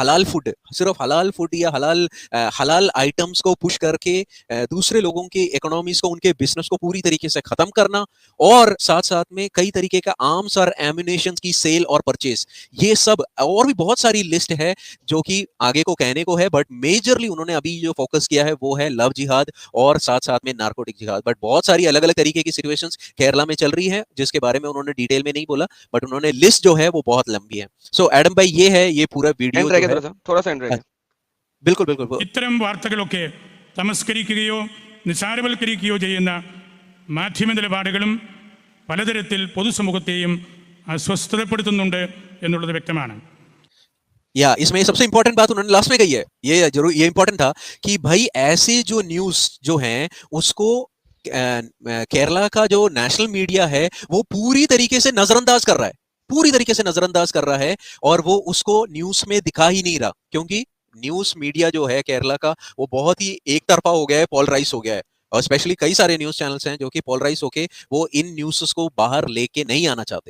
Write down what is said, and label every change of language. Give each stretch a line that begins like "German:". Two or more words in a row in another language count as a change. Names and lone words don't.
English: halal food,
Hindi: सिर्फ
English: halal food
Hindi: या
English: halal items
Hindi: को पुश करके दूसरे लोगों की इकोनॉमीज को, उनके बिजनेस को पूरी तरीके से खत्म करना, और साथ साथ में कई तरीके का आर्म्स और एम्युनिशन की सेल और परचेज, ये सब और भी बहुत सारी लिस्ट है जो कि आगे को कहने को है,
English: but majorly
Hindi: उन्होंने अभी जो फोकस किया है वो है लव जिहाद और साथ साथ में नारकोटिक जिहाद। बट बहुत सारी अलग अलग तरीके की सिचुएशंस केरला में चल रही है जिसके बारे में उन्होंने डिटेल में नहीं बोला, बट उन्होंने लिस्ट जो है वो बहुत लंबी है। सो एडम भाई ये है, ये पूरा वीडियो थोड़ा सा एंड रहेगा। बिल्कुल बिल्कुल।
Malayalam: ഇത്തരം വാർത്തകളൊക്കെ തമസ്കരിക്കുകയോ നിസാരവൽക്കരിക്കുകയോ ചെയ്യുന്ന മാധ്യമ നിലപാടുകളും പലതരത്തിൽ പൊതുസമൂഹത്തെയും അസ്വസ്ഥതപ്പെടുത്തുന്നുണ്ട് എന്നുള്ളത് വ്യക്തമാണ്.
Hindi: या इसमें सबसे इंपॉर्टेंट बात उन्होंने लास्ट में कही है, ये जरूर ये इंपॉर्टेंट था कि भाई ऐसे जो न्यूज़ जो हैं उसको केरला का जो
English: national media
Hindi: है वो पूरी तरीके से नजरअंदाज कर रहा है, पूरी तरीके से नजरअंदाज कर रहा है, और वो उसको न्यूज़ में दिखा ही नहीं रहा, क्योंकि
English: news media
Hindi: जो है केरला का वो बहुत ही एक तरफा हो गया है, पोलराइज हो गया है, और स्पेशली कई सारे
English: news channels
Hindi: हैं जो कि पोलराइज होके वो इन न्यूज़ को बाहर लेके नहीं आना चाहते।